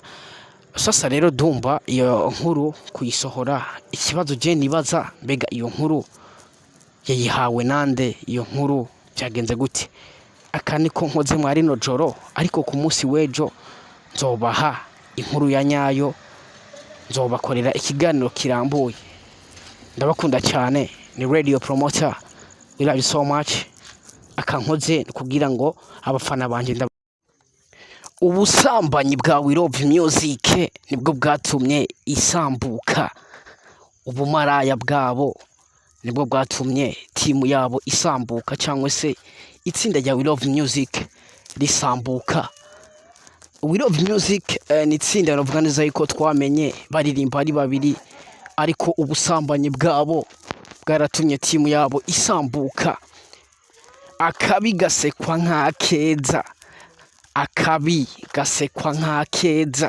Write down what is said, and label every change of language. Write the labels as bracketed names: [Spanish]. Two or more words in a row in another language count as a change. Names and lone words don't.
[Rundi] Sasa rero Dumba iyo nkuru kuyisohora, ikibazo je nibaza mbega iyo nkuru yayihawe nande, iyo nkuru byagenze gute? Aka niko nkoze mwari no joro, ariko ku munsi w'ejo nzobaha inkuru ya nyayo, nzobakorera ikiganiro kirambuye. Ndabakunda cyane, ni Radio Promoter, [English] we love you so much. [Rundi] Aka nkoze kugira ngo abafana banje ubusambanyi bwa We Love Music nibwo bwatumye isambuka, ubumaraya bwabo nibwo bwatumye timu yabo isambuka, cyangwa se itsinda rya We Love Music risambuka. We Love Music ni itsinda navuga neza yuko twamenye baririmba ari babiri, ariko ubusambanyi bwabo bwaratumye timu yabo isambuka. Akabi gasekwa nk'akeza, akabi gasekwa nk'akeza.